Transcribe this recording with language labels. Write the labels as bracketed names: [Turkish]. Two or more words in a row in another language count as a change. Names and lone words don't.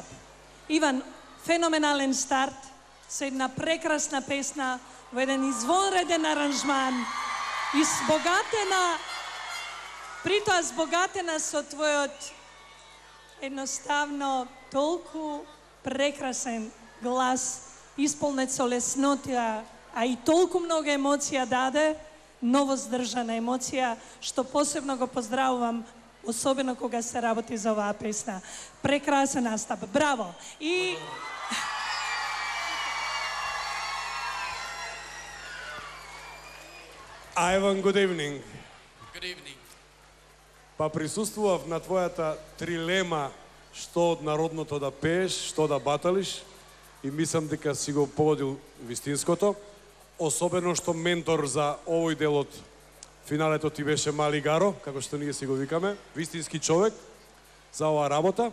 [Macedonian] Иван, феноменален старт, со една прекрасна песна, во еден извонреден аранжман, притоа збогатена со твојот едноставно толку прекрасен глас, исполнет со леснотија, а и толку много емоција даде, ново здржана емоција, што посебно го поздравувам, особено кога се работи за оваа песна. Прекрасен настап, браво! И [English] Ivan, good evening. Good evening. [Macedonian] Па присуствував на твојата трилема што од народното да пееш, што да баталиш и мислам дека си го погодил вистинското. Особено што ментор за овој дел од финалето ти беше Мали Гаро, како што ние си го викаме, вистински човек за оваа работа.